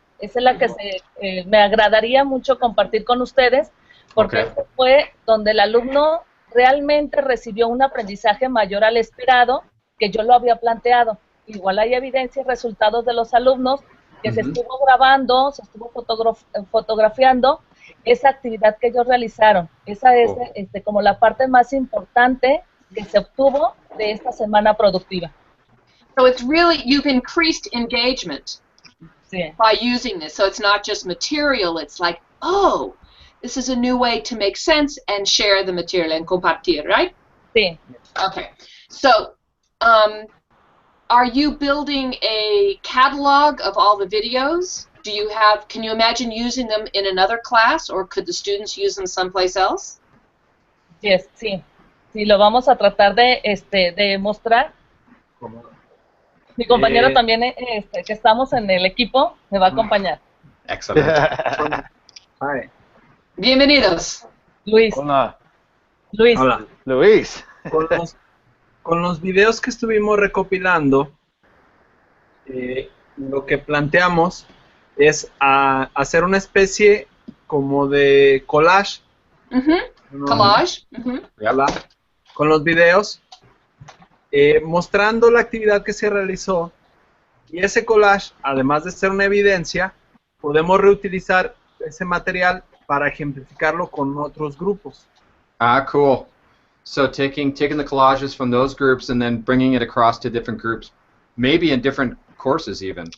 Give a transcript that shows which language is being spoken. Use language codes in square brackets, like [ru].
[es] Esa es la que me agradaría mucho compartir con ustedes, porque esto fue donde el alumno realmente recibió un aprendizaje mayor al esperado que yo lo había planteado. Igual hay evidencia y resultados de los alumnos que se estuvo grabando, se estuvo fotografiando esa actividad que ellos realizaron. Esa es como la parte más importante que se obtuvo de esta semana productiva. [en] So it's really, you've increased engagement by using this. So it's not just material, it's like, oh, this is a new way to make sense and share the material and compartir, right? [es] Sí. [en] Okay. So, are you building a catalog of all the videos? Can you imagine using them in another class, or could the students use them someplace else? Yes, sí. [es] Sí, lo vamos a tratar de mostrar. Mi compañero también, que estamos en el equipo, me va a acompañar. Excelente. [en] Hi. [es] Bienvenidos. Luis. Hola. Luis. Hola. Luis. Con los videos que estuvimos recopilando, lo que planteamos es hacer una especie como de collage. Collage. Con los videos, mostrando la actividad que se realizó, y ese collage, además de ser una evidencia, podemos reutilizar ese material para ejemplificarlo con otros grupos. [en] Ah, cool. So taking the collages from those groups and then bringing it across to different groups, maybe in different courses even.